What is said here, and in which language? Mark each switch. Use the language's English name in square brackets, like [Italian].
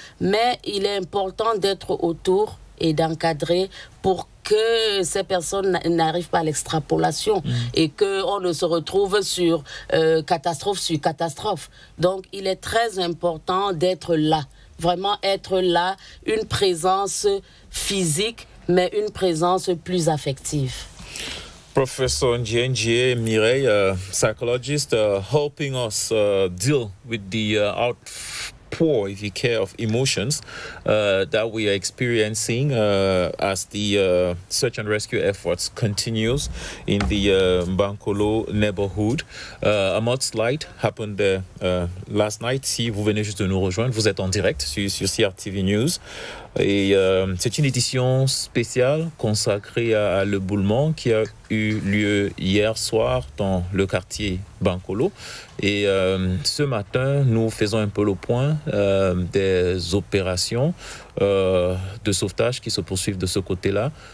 [French] Mais il est important d'être autour et d'encadrer pour que ces personnes n'arrivent pas à l'extrapolation et qu'on ne se retrouve sur catastrophe sur catastrophe. Donc, il est très important d'être là, vraiment être là, une présence physique, mais une présence plus affective. [English] Professor Ndienje Mireille, psychologist, helping us deal with the outpour, if you care, of emotions that we are experiencing as the search and rescue efforts continues in the Mbankolo neighborhood. A mudslide happened there last night. [French] Si vous venez juste de nous rejoindre, vous êtes en direct sur CRTV News. Et c'est une édition spéciale consacrée à l'éboulement qui a eu lieu hier soir dans le quartier Bankolo. Et ce matin, nous faisons un peu le point des opérations de sauvetage qui se poursuivent de ce côté-là.